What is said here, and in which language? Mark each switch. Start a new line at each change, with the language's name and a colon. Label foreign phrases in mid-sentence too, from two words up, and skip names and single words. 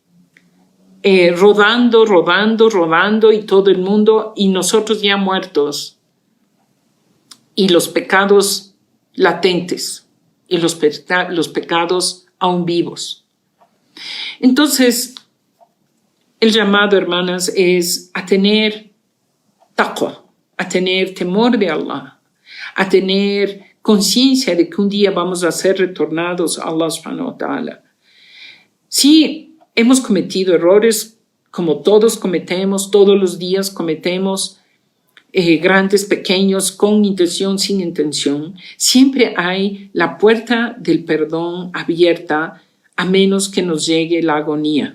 Spanish: rodando y todo el mundo, y nosotros ya muertos, y los pecados latentes y los pecados aún vivos? Entonces, el llamado, hermanas, es a tener taqwa, a tener temor de Allah, a tener conciencia de que un día vamos a ser retornados a Allah
Arabic: سبحانه وتعالى.
Spanish: Sí, hemos cometido errores, como todos cometemos, todos los días cometemos, grandes, pequeños, con intención, sin intención. Siempre hay la puerta del perdón abierta, a menos que nos llegue la agonía.